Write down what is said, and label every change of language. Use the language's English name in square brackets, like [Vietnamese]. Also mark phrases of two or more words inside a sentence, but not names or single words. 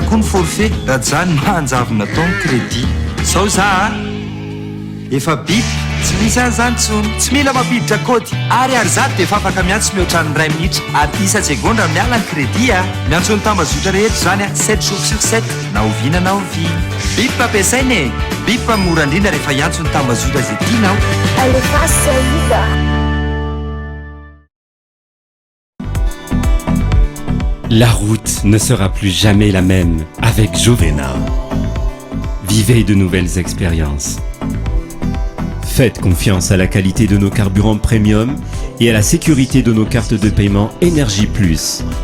[Malagasy] koa ny forfait raha zany mahanjavona taony crédit sao za efa bip tsy misy an'izany tsony tsy mila mampiditra kody ary zato dia efa afaka miantso mihoatrany 1 minitra ary isa-segondra miala ny crédit miantso ny tambazotra rehetra zany [French] 7 jours sur 7 [Malagasy] na oviana na ovina bip ampiasaina e bip mora indrindra rehefa iantso ny tambazotra zay tianao aleface iza. [French] La route ne sera plus jamais la même avec Jovena. Vivez de nouvelles expériences. Faites confiance à la qualité de nos carburants premium et à la sécurité de nos cartes de paiement Énergie Plus.